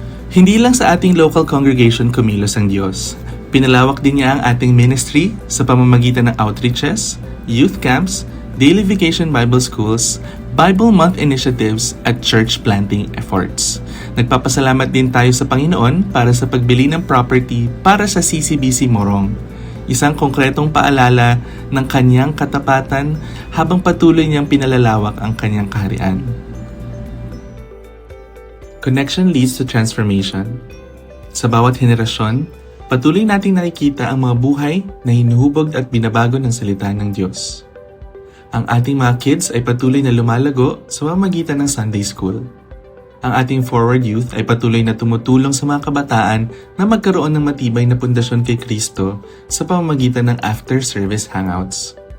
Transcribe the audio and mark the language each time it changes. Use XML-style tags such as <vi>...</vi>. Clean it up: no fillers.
<tl>Hindi lang sa ating local congregation kumilos ang Diyos. Pinalawak din niya ang ating ministry sa pamamagitan ng outreaches, youth camps, daily vacation Bible schools, Bible Month initiatives at church planting efforts. Nagpapasalamat din tayo sa Panginoon para sa pagbili ng property para sa CCBC Morong. Isang konkretong paalala ng kanyang katapatan habang patuloy niyang pinalalawak ang kanyang kaharian.</tl> <en>Connection leads to transformation.</en> <tl>Sa bawat henerasyon, patuloy nating nakikita ang mga buhay na hinuhubog at binabago ng salita ng Diyos. Ang ating mga kids ay patuloy na lumalago sa pamamagitan ng Sunday School. Ang ating Forward Youth ay patuloy na tumutulong sa mga kabataan na magkaroon ng matibay na pundasyon kay Kristo sa pamamagitan ng after-service hangouts.</tl>